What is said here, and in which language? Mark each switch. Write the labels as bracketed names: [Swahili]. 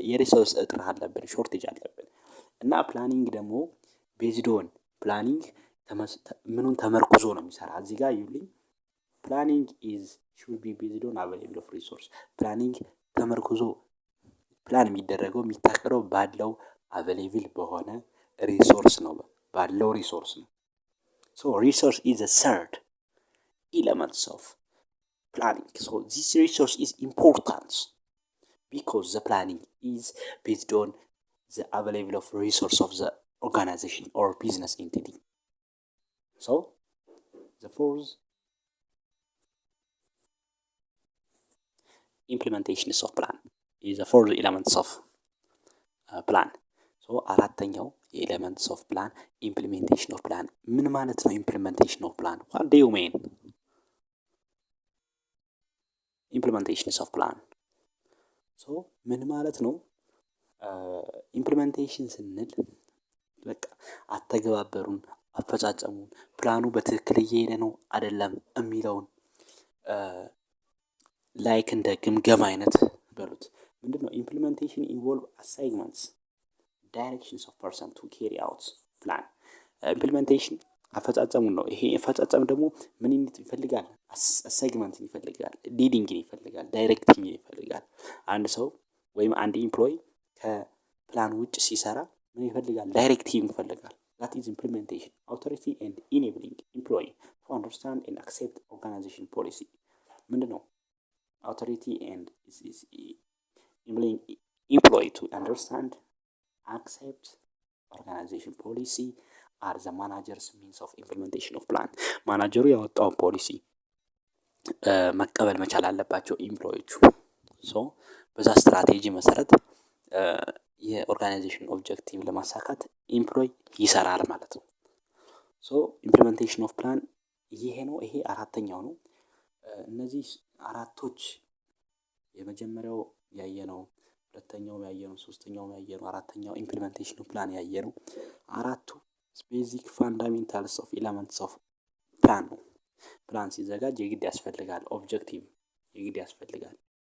[Amharic] የሪሶርስ እጥረት አለብን፣ ሾርቴጅ አለብን። እና ፕላኒንግ ደግሞ ቤዝድ ኦን ፕላኒንግ ምኑን ተመርኩዞ ነው የሚሰራ። እዚህ ጋር ይሉኝ [English] ፕላኒንግ ኢዝ ሹድ ቢ ቤዝድ ኦን አቬሌብል ኦፍ ሪሶርስ። [Amharic] ፕላኒንግ ተመርኩዞ ፕላን የሚደረገው የሚታቀደው ባለው አቬሌብል በሆነ ሪሶርስ ነው፣ ባለው ሪሶርስ ነው። [English] So resource is the third elements of planning. So this resource is important because the planning is based on the available of resource of the organization or business entity. So the fourth implementations of plan is the fourth elements of plan. So [Amharic] አራተኛው [English] የኤሌመንትስ ኦፍ ፕላን ኢምፕሊሜንቴሽን ኦፍ ፕላን። [Amharic] ምን ማለት ነው [English] ኢምፕሊሜንቴሽን ኦፍ ፕላን? ዋት ዱ ዩ ሚን ኢምፕሊሜንቴሽንስ ኦፍ ፕላን? [Amharic] ሶ ምን ማለት ነው ኢምፕሊሜንቴሽን ስንል በቃ አተገባበሩን፣ አፈጻጸሙን፣ ፕላኑ በትክክል እየሄደ ነው አይደለም የሚለውን ላይክ እንደ ግምገማ አይነት በሉት። ምንድነው [English] ኢምፕሊሜንቴሽን ኢንቮልቭ አሳይንመንትስ directions of person to carry out plan. [Amharic] Implementation አፈጻጸሙን ነው። ይሄ አፈጻጸም ደግሞ ምን ይፈልጋል? አሳይግመንት ይፈልጋል፣ ሊዲንግ ይፈልጋል፣ ዳይሬክቲንግ ይፈልጋል። አንድ ሰው ወይም አንድ ኤምፕሎይ ከፕላን ውጭ ሲሰራ ምን ይፈልጋል? ዳይሬክቲንግ ይፈልጋል። [English] that is implementation. Authority and enabling employee to understand and accept organization policy. [Amharic] ምንድነው [English] authority and is enabling employee to understand accept organization policy are the manager's means of implementation of plan. [Amharic] ማናጀሩ ያወጣውን ፖሊሲ መቀበል መቻል አለባቸው ኤምፕሎይዎቹ። ሶ በዛ ስትራቴጂ መሰረት የኦርጋናይዜሽን ኦብጀክቲቭ ለማሳካት ኢምፕሎይ ይሰራል ማለት ነው። ሶ ኢምፕሊሜንቴሽን ኦፍ ፕላን ይሄ ነው። ይሄ አራተኛው ነው። እነዚህ አራቶች የመጀመሪያው ያየነው፣ ሁለተኛው ያየነው፣ ሶስተኛው ያየነው፣ አራተኛው ኢምፕሊሜንቴሽን ኦፍ ፕላን ያየነው አራቱ ቤዚክ ፋንዳሜንታልስ ኦፍ ኤለመንትስ ኦፍ ፕላን ነው። ፕላን ሲዘጋጅ የግድ ያስፈልጋል፣ ኦብጀክቲቭ የግድ ያስፈልጋል፣